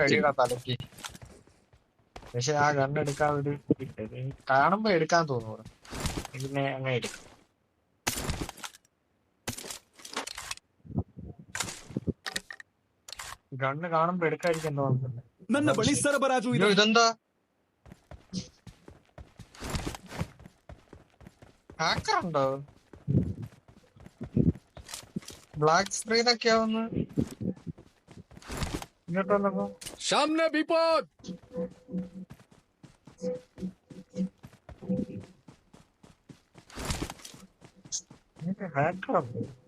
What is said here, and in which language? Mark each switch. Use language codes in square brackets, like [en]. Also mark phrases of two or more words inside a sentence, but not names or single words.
[ml] അടിയുടെ തലക്ക്. പക്ഷെ ആ ഗണ്ണെടുക്കാൻ ഒരു കാണുമ്പോ എടുക്കാൻ തോന്നുന്നു. ഇതിനെ അങ്ങനെ എടുക്കും. ഗണ്ണ് കാണുമ്പോ എടുക്കാതിരിക്കാൻ തോന്നുന്നില്ല. [kn] ನನ್ನ ಬಳಿ ಸರಬರಾಜು ಇದೆ. [ml] ഇതെന്താ ഹാക്കറുണ്ടോ? [en] black screen [ml] ഒക്കെ ആവുന്നു ഇങ്ങോട്ട് വന്നപ്പോ. [hi] सामने विपद. [ml] ഹാക്കറുണ്ട്.